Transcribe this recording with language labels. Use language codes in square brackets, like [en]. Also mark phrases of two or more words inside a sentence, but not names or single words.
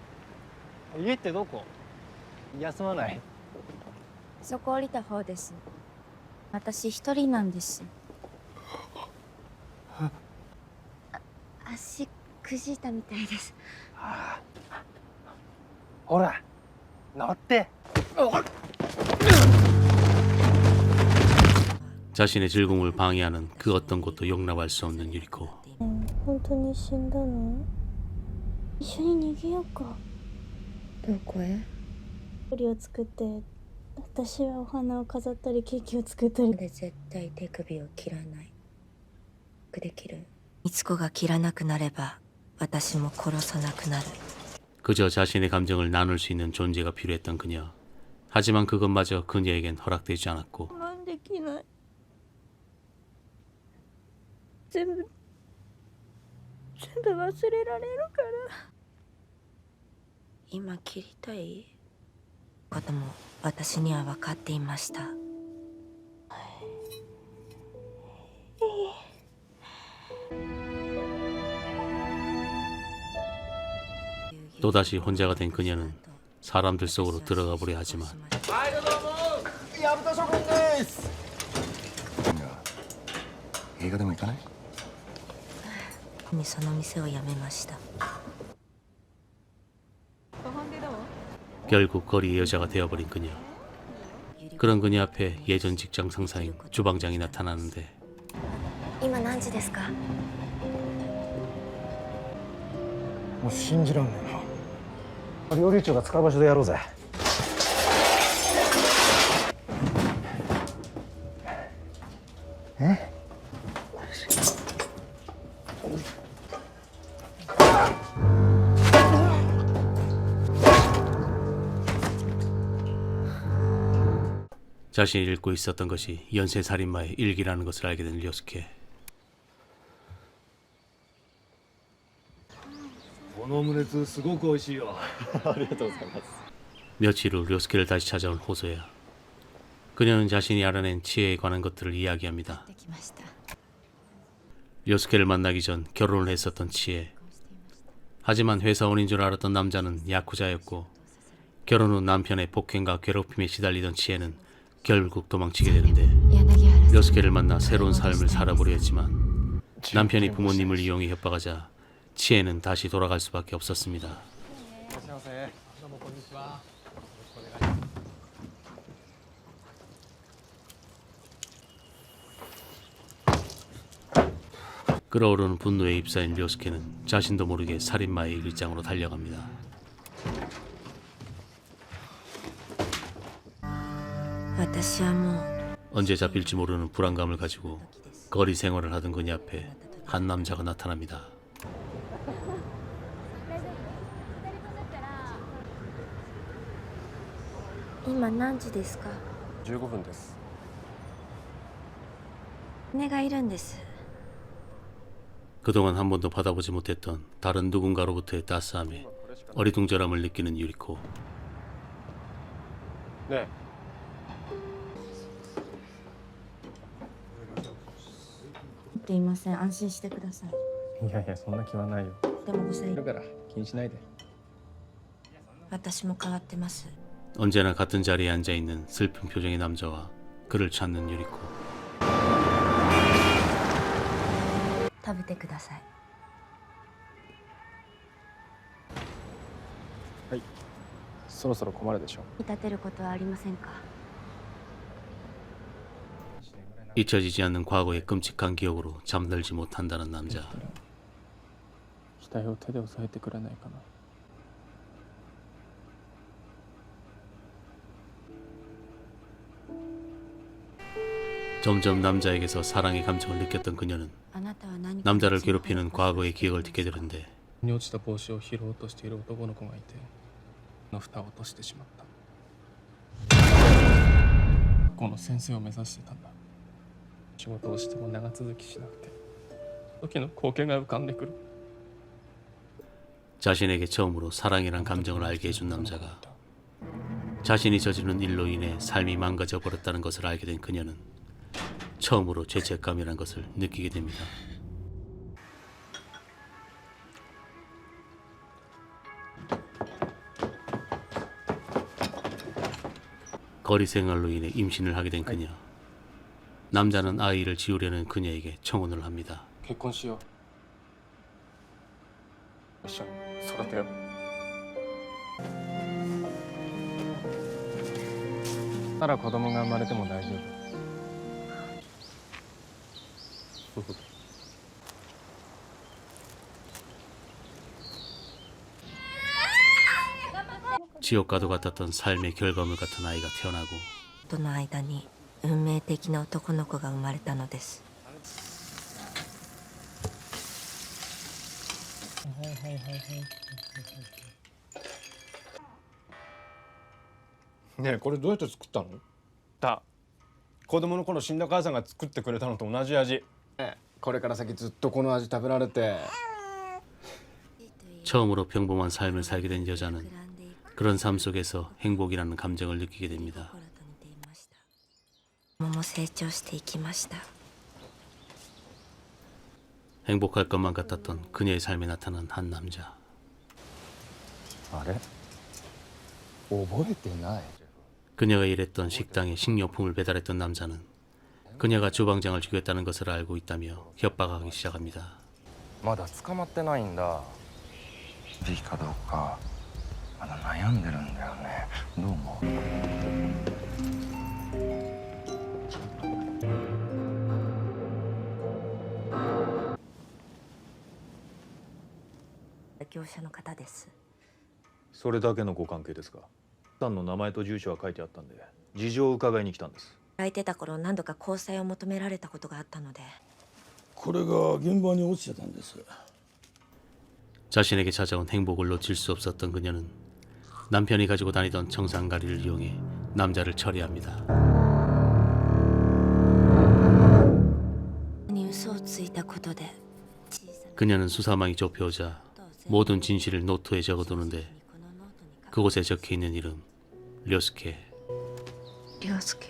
[ja] 家ってどこ？休まない？そこ降りた方です。私一人なんです。足くじいたみたいです。ほら乗って。 [ko] 자신의 즐거움을 방해하는 그 어떤 것도 용납할 수 없는 유리코. [ja] 本当に死んだの？一緒に逃げようか。どこへ？料理を作って、私はお花を飾ったりケーキを作ったり。で絶対手首を切らない。できる？みつこが切らなくなれば私も殺さなくなる。 [ko] 그저 자신의 감정을 나눌 수 있는 존재가 필요했던 그녀. 하지만 그것마저 그녀에겐 허락되지 않았고 [ja] なんできない。全部忘れられるから。今切りたいことも私には分かっていました。 [ko] 또다시 혼자가 된 그녀는 사람들 속으로 들어가 보려 하지만 [ja] 映画でも行かない？その店を辞めました。 [ko] 결국 거리의 여자가 되어버린 그녀. 그런 그녀 앞에 예전 직장 상사인 주방장이 나타나는데 [ja] 今何時ですか？もう信じらんねえな。料理長が使う場所でやろうぜ。え？ [ko] 자신이 읽고 있었던 것이 연쇄살인마의 일기라는 것을 알게 된 료스케. [ja] このオムレツすごく美味しいよ。ありがとうございます。 [ko] 며칠 후 료스케를 다시 찾아온 호소야. 그녀는 자신이 알아낸 치해에 관한 것들을 이야기합니다. [ja] できました。 [ko] 료스케를 만나기 전 결혼을 했었던 치해. 하지만 회사원인 줄 알았던 남자는 야쿠자였고 결혼 후 남편의 폭행과 괴롭힘에 시달리던 치해는 결국 도망치게 되는데 柳原 료스케를 만나 새로운 삶을 살아보려 했지만 남편이 부모님을 이용해 협박하자 치해는 다시 돌아갈 수밖에 없었습니다. 끓어오르는 분노에 휩싸인 료스케는 자신도 모르게 살인마의 일장으로 달려갑니다. [ja] 私はもう [ko] 언제 잡힐지 모르는 불안감을 가지고 거리 생활을 하던 그녀 앞에 한 남자가 나타납니다. [ja] 今何時ですか？ 15分です。姉がいるんです。 [ko] 그동안 한 번도 받아보지 못했던 다른 누군가로부터의 따스함에 어리둥절함을 느끼는 유리코. [ja] ねえ。すいません、安心してください。いやいや、そんな気はないよ。でもございだから気にしないで。私も変わってます。 [ko] 언제나 같은 자리에 앉아있는 슬픈 표정의 남자와 그를 찾는 유리코. [ja] 食べてください。はい。そろそろ困るでしょ。見立てることはありませんか？ [ko] 잊혀지지 않는 과거의 끔찍한 기억으로 잠들지 못한다는 남자. [ja] 額を手で押さえてくれないかな。 [ko] 점점 남자에게서 사랑의 감정을 느꼈던 그녀는 [ja] あなたは何か [ko] 남자를 괴롭히는 과거의 기억을 듣게 되는데 [ja] に落ちた帽子を拾おうとしている男の子がいて、の蓋を落としてしまった。この先生を目指してたんだ。仕事をしても長続きしなくて、時の光景が浮かんでくる。 [ko] 자신에게 처음으로 사랑이란 감정을 알게 해준 남자가 자신이 저지른 일로 인해 삶이 망가져 버렸다는 것을 알게 된 그녀는 처음으로 죄책감이란 것을 느끼게 됩니다. 거리 생활로 인해 임신을 하게 된 그녀. 남자는 아이를 지우려는 그녀에게 청혼을 합니다. [ja] 結婚しよう。一緒に育てよう。なら子供が生まれても大丈夫。 [ko] 지옥과도 같았던 삶의 결과물 같은 아이가 태어나고 [ja] との間に運命的な男の子が生まれたのです。ねえこれどうやって作ったの？子供の頃死んだ母さんが作ってくれたのと同じ味。これから先ずっとこの味食べられて。 [ko] 처음으로 평범한 삶을 살게 된 여자는 그런 삶 속에서 행복이라는 감정을 느끼게 됩니다. [ja] も成長していきました。 [ko] 행복할 것만 같았던 그녀의 삶에 나타난 한 남자. [ja] あれ？覚えてない。 [ko] 그녀가 일했던 식당에 식료품을 배달했던 남자는 그녀가 주방장을 죽였다는 것을 알고 있다며 협박하기 시작합니다. [ja] まだ捕まってないんだ。時期かどうかまだ悩んでるんだよね。どう思う？業者の方です。それだけのご関係ですか？さんの名前と住所が書いてあったんで事情を伺いに来たんです。空いてた頃何度か交際を求められたことがあったので。これが現場に落ちてたんです。 [ko] 자신에게 찾아온 행복을 놓칠 수 없었던 그녀는 남편이 가지고 다니던 청산가리를 이용해 남자를 처리합니다. [ja] 嘘をついたことで [ko] 그녀는 수사망이 좁혀오자 모든 진실을 노트에 적어두는데 그곳에 적혀있는 이름 료스케. 涼介